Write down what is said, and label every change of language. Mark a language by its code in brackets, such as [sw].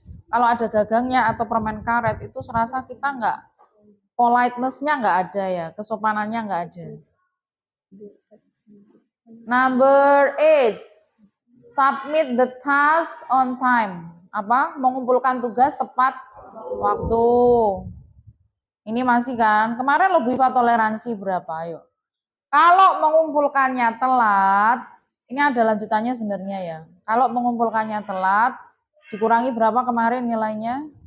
[id] Kalau ada gagangnya atau permen karet itu serasa kita nggak, politeness-nya nggak ada ya, kesopanannya nggak ada. [en] Number 8, submit the task on time. [id] Mengumpulkan tugas tepat waktu. Ini masih kan, kemarin lo Bu Iva toleransi berapa, ayo. Kalau mengumpulkannya telat, ini ada lanjutannya sebenarnya ya. Kalau mengumpulkannya telat, dikurangi berapa kemarin nilainya?